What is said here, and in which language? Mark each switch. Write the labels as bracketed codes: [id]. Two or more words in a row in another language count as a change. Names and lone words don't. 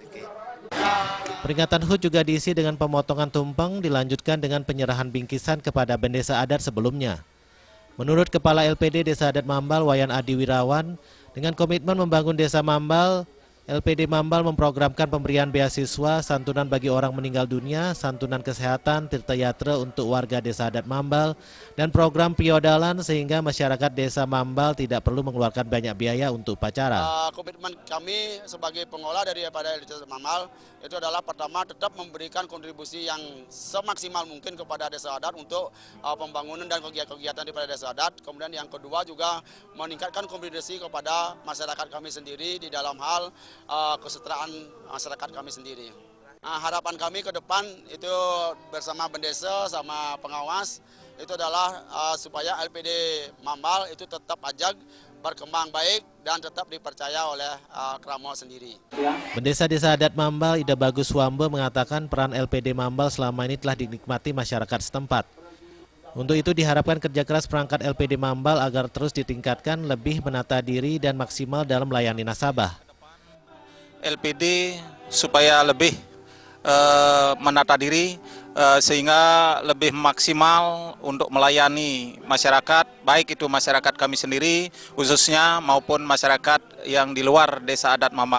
[id] Peringatan HUT juga diisi dengan pemotongan tumpeng, dilanjutkan dengan penyerahan bingkisan kepada bendesa adat sebelumnya. Menurut Kepala LPD Desa Adat Mambal Wayan Adi Wirawan, dengan komitmen membangun Desa Mambal, LPD Mambal memprogramkan pemberian beasiswa, santunan bagi orang meninggal dunia, santunan kesehatan, tirtayatra untuk warga Desa Adat Mambal, dan program piodalan sehingga masyarakat Desa Mambal tidak perlu mengeluarkan banyak biaya untuk upacara. Komitmen kami sebagai pengelola daripada Desa Mambal itu adalah pertama tetap memberikan kontribusi yang semaksimal mungkin kepada Desa Adat untuk pembangunan dan kegiatan daripada Desa Adat. Kemudian yang kedua juga meningkatkan kontribusi kepada masyarakat kami sendiri di dalam hal kesejahteraan masyarakat kami sendiri. Nah, harapan kami ke depan itu bersama bendesa sama pengawas itu adalah supaya LPD Mambal itu tetap ajak berkembang baik dan tetap dipercaya oleh Kramo sendiri. Bendesa Desa Adat Mambal Ida Bagus Wambe mengatakan peran LPD Mambal selama ini telah dinikmati masyarakat setempat. Untuk itu diharapkan kerja keras perangkat LPD Mambal agar terus ditingkatkan, lebih menata diri dan maksimal dalam melayani nasabah. LPD supaya lebih menata diri sehingga lebih maksimal untuk melayani masyarakat, baik itu masyarakat kami sendiri khususnya maupun masyarakat yang di luar Desa Adat Mambal.